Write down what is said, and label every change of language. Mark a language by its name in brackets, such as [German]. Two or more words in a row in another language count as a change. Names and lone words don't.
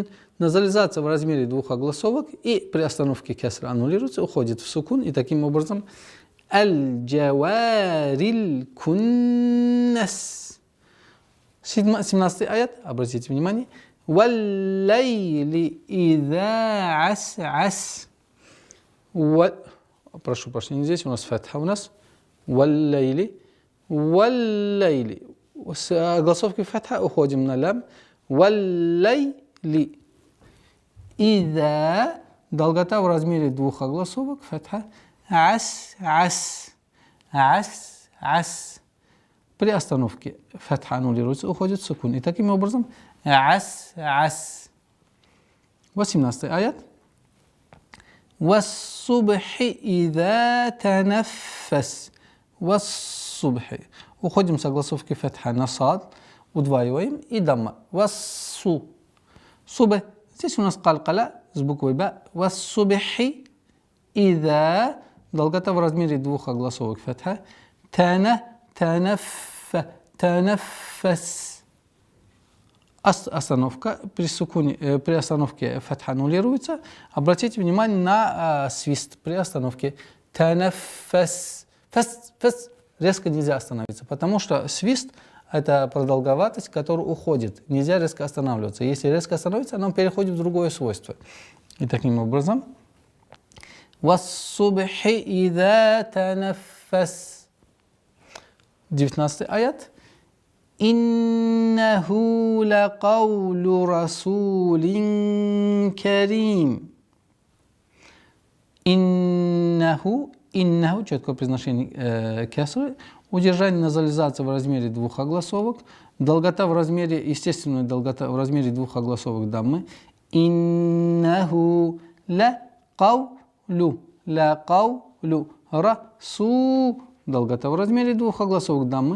[Russian] Назализация в размере двух огласовок и при остановке кесра аннулируется, уходит в сукун. И таким образом [Arabic] الجوار الكنس. [Russian] 17 аят, обратите внимание. [Arabic] وَاللَّيْلِ إِذَا عَسْعَسْ. [Russian] Прошу прощения, здесь у нас фатха у нас. [Arabic] وَاللَّيْلِ. [Russian] С огласовки фатха уходим на лям. [Arabic] وَاللَّيْلِ Ида, [Russian] долгота в размере двух огласовок, фатха. [Arabic] عس، عس، عس، عس. [Russian] При остановке фатха аннулируется, уходит сукун. И таким образом ас, ас. 18 аят. [Arabic] والصبح إذا تنفس. Вассубхи. [Russian] Уходим с огласовки фатха на сад, удваиваем и дамма. Вассу. Субх. Здесь у нас калкала с буквой ба. [Arabic] والصبح إذا. [Russian] Долгота в размере двух огласовок фатха. Танаффас. Остановка. При остановке фатха аннулируется. Обратите внимание на свист при остановке. Танаффас. Фас. Резко нельзя остановиться, потому что свист – это продолговатость, которая уходит. Нельзя резко останавливаться. Если резко остановиться, она переходит в другое свойство. И таким образом [Arabic] «والصبح إذا تنفس». [Russian] 19 аят. [Arabic] «إنه لقول رسول كريم». [Russian] Иннаху, четкое произношение кесры, удержание назализации в размере двух огласовок, долгота в размере, естественная долгота в размере двух огласовок даммы. [Arabic] إنه لقول رسو, [Russian] долгота в размере двух огласовок даммы.